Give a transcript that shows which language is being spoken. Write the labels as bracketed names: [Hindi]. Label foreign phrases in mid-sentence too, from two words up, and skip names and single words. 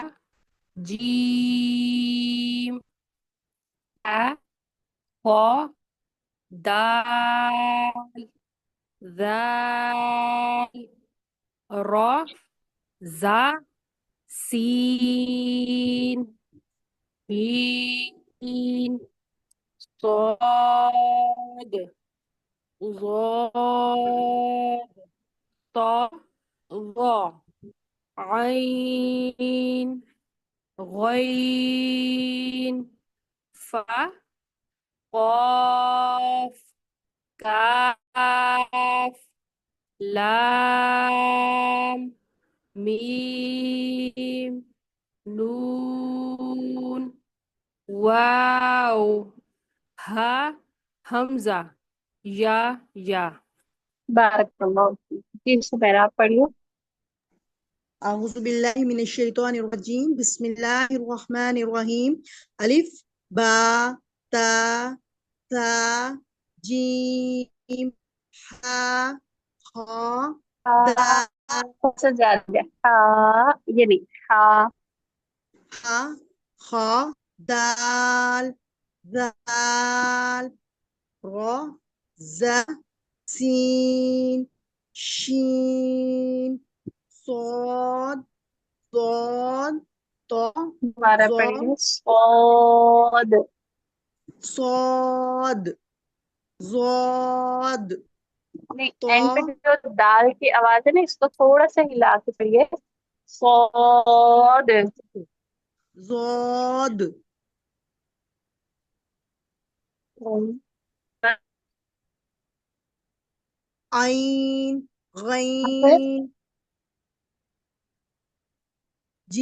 [Arabic] جيم، حا، خا، دال، ذال، را، زا، سين، هين, صاد، ضاد، طا، ظا، عين، غين، فا، قاف کاف لام میم نون واو ہا حمزہ یا بارک اللہ فیک. [Urdu] جی سمیرا آپ پڑھیے. [Arabic] أعوذ بالله من الشيطان الرجيم بسم الله الرحمن الرحيم ألف با تا ثا جيم حا خا دال [Urdu] سب سے زیادہ ہاں یہ نہیں ہاں [Arabic] حا خا دال ذال را زا سين شين صاد ضاد طا [Urdu] دوبارہ [Arabic] ظا [Urdu] پڑھیے. صاد [Arabic] صاد ضاد [Urdu] نہیں [Arabic] طا [Urdu] اینڈ پہ جو دال کی آواز ہے نا اس کو تھوڑا سا ہلا کے پڑھیے. [Arabic] صاد ضاد عین غین جی